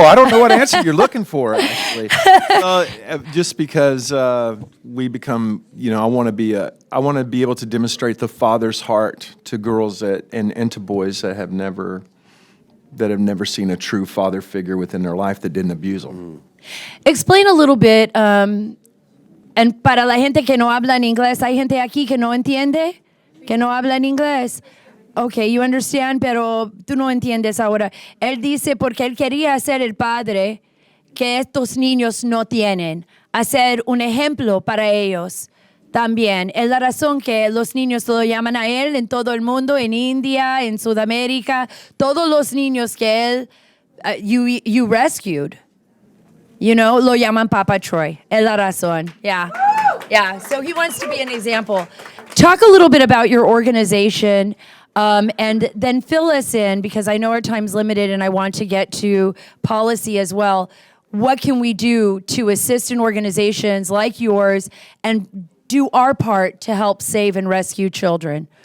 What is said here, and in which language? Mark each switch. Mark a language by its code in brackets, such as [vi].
[en] I don't know what answer you're looking for, actually. Just because we become, I want to be able to demonstrate the Father's heart to girls and to boys that have never seen a true father figure within their life that didn't abuse them. Explain a little bit, and [es] Para la gente que no habla en inglés, hay gente aquí que no entiende, que no habla en inglés. [en] Okay, you understand, [es] pero tú no entiendes ahora. Él dice porque él quería ser el padre que estos niños no tienen, hacer un ejemplo para ellos también. Es la razón que los niños lo llaman a él en todo el mundo, en India, en Sudamérica, todos los niños que él, [en] you rescued, you know, [es] lo llaman Papa Troy. Es la razón, yeah. [en] Yeah, so he wants to be an example. Talk a little bit about your organization. And then fill us in, because I know our time's limited and I want to get to policy as well. What can we do to assist in organizations like yours and do our part to help save and rescue children?